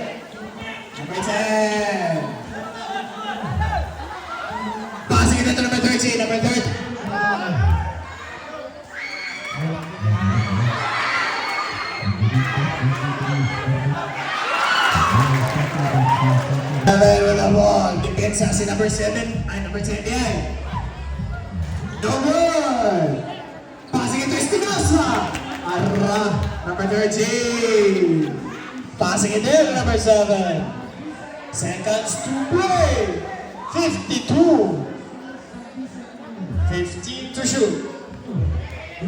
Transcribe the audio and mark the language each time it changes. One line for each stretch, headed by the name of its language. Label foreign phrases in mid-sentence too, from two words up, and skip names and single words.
English: Number 10. Passing it to number 13. Number 13. Seven with the ball.
Filipino: Depensa si number 7. Ay, number 10 yan.
English: No good. Passing it to Espinosa. Arra. Number 13. Passing it in, number 7. Seconds to play. 52. 15 to shoot. 10.